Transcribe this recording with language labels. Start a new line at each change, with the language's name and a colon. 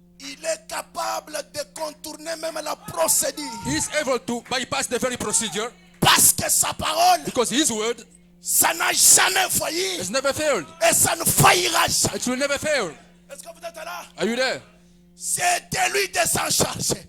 French: il est capable de contourner même la procédure.
English: he is able to bypass the very procedure,
French: Parce que sa parole,
English: because his word
French: ça n'a jamais failli
English: has never failed.
French: et ça ne faillira jamais.
English: It will never fail.
French: Est-ce que vous êtes là?
English: Are you there?
French: C'est de lui de s'en charger.